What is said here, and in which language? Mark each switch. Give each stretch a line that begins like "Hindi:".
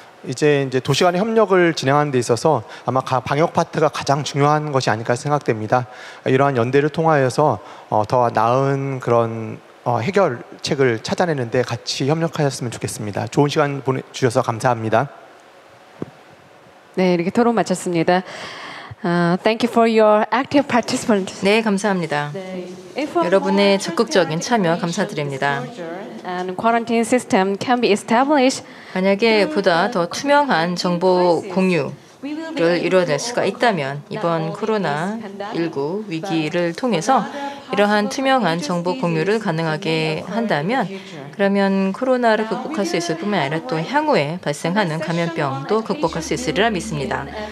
Korean: 이제 도시 간의 협력을 진행하는 데 있어서 아마 방역 파트가 가장 중요한 것이 아닐까 생각됩니다. 이러한 연대를 통하여서 더 나은 그런 해결책을 찾아내는데 같이 협력하셨으면 좋겠습니다. 좋은 시간 보내주셔서 감사합니다. 네, 이렇게 토론 마쳤습니다.
English: Thank you for your active participation.
Korean: 네, 감사합니다. 여러분의 적극적인 참여 감사드립니다.
English: And quarantine system can be established.
Korean: 만약에 보다 더 투명한 정보 공유를 이루어낼 수가 있다면 이번 코로나19 위기를 통해서 이러한 투명한 정보 공유를 가능하게 한다면 그러면 코로나를 극복할 수 있을 뿐만 아니라 또 향후에 발생하는 감염병도 극복할 수 있으리라 믿습니다.